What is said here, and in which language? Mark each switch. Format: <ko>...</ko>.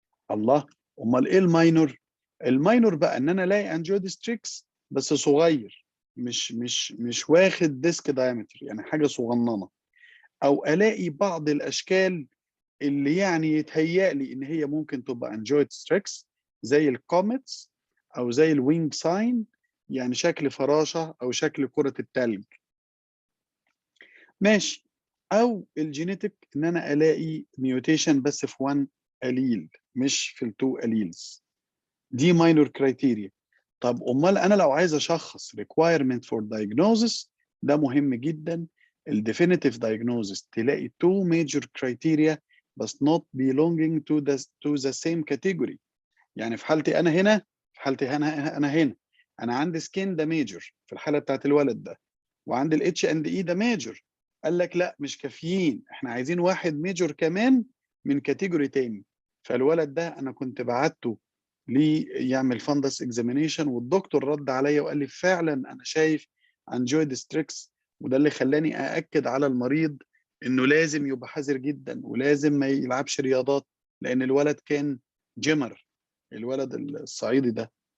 <ar>الله، امال ايه الماينور؟ الماينور بقى ان انا الاقي انجيودستريكس بس صغير، مش واخد ديسك دايمتر، يعني حاجه صغننه، او الاقي بعض الاشكال اللي يعني يتهيأ لي ان هي ممكن تبقى انجيودستريكس، زي الكوميتس او زي الوينج ساين، يعني شكل فراشه او شكل كره التلج. ماشي. او الجينيتك ان انا الاقي ميوتيشن بس في 1 اليل مش في التو اليلز، دي ماينور كرايتيريا. طب امال انا لو عايز اشخص</ar> <en>requirement for diagnosis،</en> <ar>ده مهم جدا. الديفينيتيف</ar> <en>diagnosis تلاقي two major criteria but not belonging to the same category.</en> <ar>يعني في حالتي انا هنا، في حالتي انا هنا انا عندي سكين ده ميجر في الحاله بتاعت الولد ده، وعندي الاتش اند اي ده ميجر. قال لك لا مش كافيين، احنا عايزين واحد ميجر كمان من كاتيجوري تاني. فالولد ده انا كنت بعته ليه يعمل فندس اكزامينيشن، والدكتور رد عليا وقال لي فعلا انا شايف انجويد ستريكس، وده اللي خلاني ااكد على المريض انه لازم يبقى حذر جدا ولازم ما يلعبش رياضات، لان الولد كان جيمر، الولد الصعيدي ده.</ar>